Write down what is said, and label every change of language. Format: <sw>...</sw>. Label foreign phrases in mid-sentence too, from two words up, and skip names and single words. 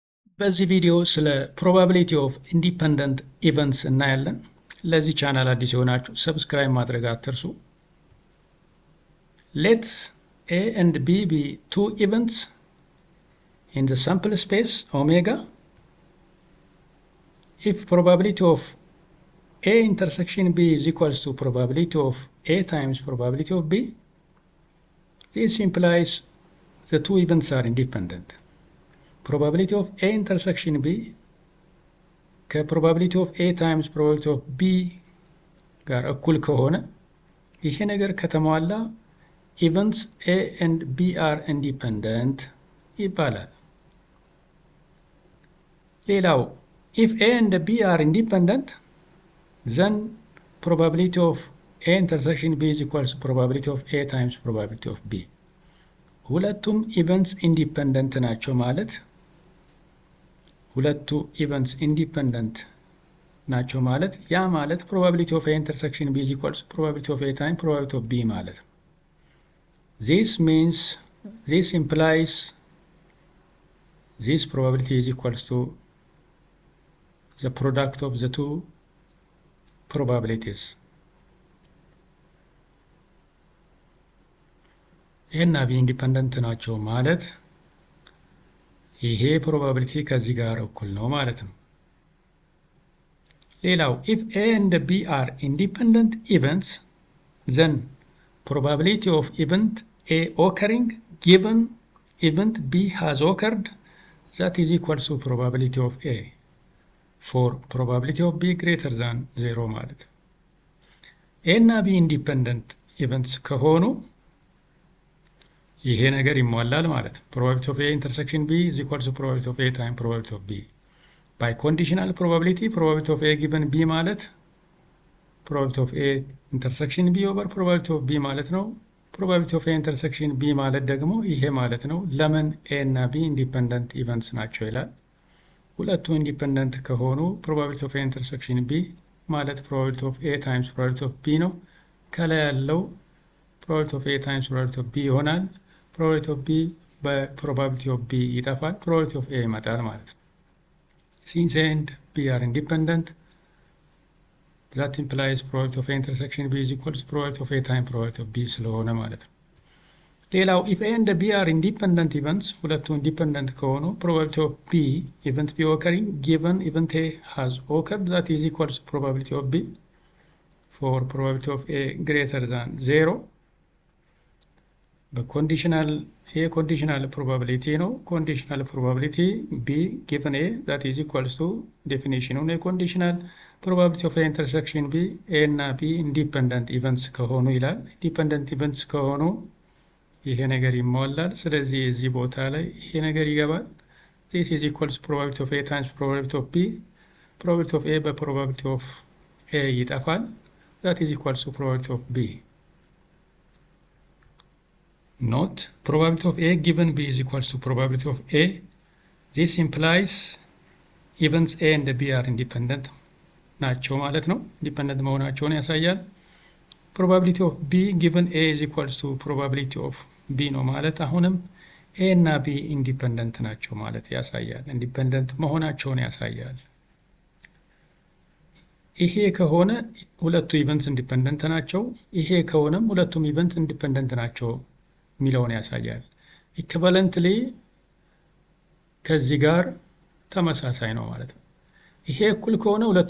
<am>በዚህ ቪዲዮ ስለ</am> <en>probability of independent events</en> <am>እናያለን። ለዚህ ቻናል አዲስ የሆናችሁ ሰብስክራይብ ማድረግ አትርሱ።</am> <en>Let A and B be two events in the sample space omega. If probability of A intersection B is equals to probability of A times probability of B, this implies the two events are independent. Probability of A intersection B ከprobability of A times probability of B</en> <am>ጋር እኩል ከሆነ ይሄ ነገር ከተሟላ</am> <en>events A and B are independent</en> <am>ይባላል። ሌላው</am> <en>if A and B are independent, then probability of A intersection B is equals to probability of A times probability of B. ሁለቱም events independent</en> <am>ናቸው ማለት ሁለቱ</am> <en>events independent</en> <am>ናቸው ማለት ያ ማለት</am> <en>probability of A intersection B is equals to probability of A times probability of B</en> <am>ማለት ነው።</am> <en>This implies this probability is equals to the product of the two probabilities.</en> <am>A እና B ኢንዲፔንደንት ናቸው ማለት ይሄ ፕሮባቢሊቲ ከዚህ ጋር እኩል ነው ማለት ነው።</am> <en>ሌላው if A and B are independent events, then probability of event A occurring given event B has occurred, that is equal to probability of A for probability of B greater than 0</en> <am>ማለት ነው። A እና B</am> <en>independent events ከሆኑ</en> <am>ይሄ ነገር ይሟላል ማለት ነው።</am> <en>probability of A intersection B is equal to probability of A times probability of B. by conditional probability of A given B ማለት probability of A intersection B over probability of B</en> <am>ማለት ነው።</am> <en>probability of A intersection B</en> <am>ማለት ደግሞ ይሄ ማለት ነው። ለምን A እና B</am> <en>independent events</en> <am>ናቸው ይላል። ሁለቱ ኢንዲፔንደንት ከሆኑ</am> <en>probability of A intersection B ማለት probability of A times probability of B</en> <am>ነው። ከላይ ያለው</am> <en>probability of A times probability of B ይሆናል። probability of B በprobability of B ይጠፋል። probability of A</en> <am>ይመጣል ማለት ነው።</am> <en>Since A and B are independent, that implies probability of A intersection B is equal to probability of A times probability of B</en> <am>ስለሆነ ማለት ነው። ሌላው</am> <en>if A and B are independent events,</en> <am>ሁለቱ ኢንዲፔንደንት ከሆኑ</am> <en>probability of B event B occurring given event A has occurred, that is equal to probability of B for probability of A greater than 0.</en> <am>በኮንዲሽናል A</am> <en>conditional probability</en> <am>ነው።</am> <en>conditional probability B given A that is equals to definition</en> <am>ነው። የኮንዲሽናል</am> <en>probability of A intersection B</en> <am>A እና B</am> <en>independent events</en> <am>ከሆኑ ይላል።</am> <en>independent events</en> <am>ከሆኑ ይሄ ነገር ይሟላል። ስለዚህ እዚህ ቦታ ላይ ይሄ ነገር ይገባል።</am> <en>this is equals to probability of A times probability of B. probability of A በprobability of A ይጠፋል። that is equals to probability of B. Note, probability of A given B is equals to probability of A. This implies events A and B are independent</en> <am>ናቸው ማለት ነው። ኢንዲፔንደንት መሆናቸውን ያሳያል።</am> <en>probability of B given A is equals to probability of B</en> <am>ነው ማለት አሁንም A እና B ኢንዲፔንደንት ናቸው ማለት ያሳያል። ኢንዲፔንደንት መሆናቸውን ያሳያል። ይሄ ከሆነ ሁለቱ</am> <en>events independent</en> <am>ናቸው። ይሄ ከሆነም ሁለቱም</am> <en>events independent</en> <am>ናቸው ሚለውን ያሳያል። ኢኩቫለንትሊ ከዚህ ጋር ተመሳሳይ ነው ማለት ነው። ይሄ እኩል ከሆነ ሁለቱም</am>